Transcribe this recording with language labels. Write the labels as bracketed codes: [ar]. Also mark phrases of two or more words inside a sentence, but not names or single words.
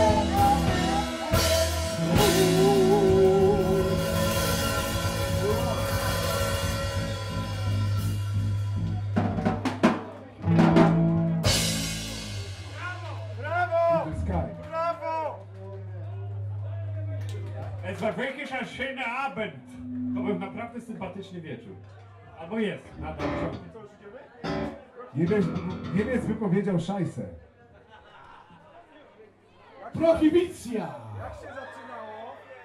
[pl] Brawo! Sky. Brawo! [de] Es war wirklich ein schöner Abend. [pl] To był naprawdę sympatyczny wieczór. Albo jest, nadal ciągle. Niemiec wypowiedział szajsę. Prohibicja! Jak się zaczynało?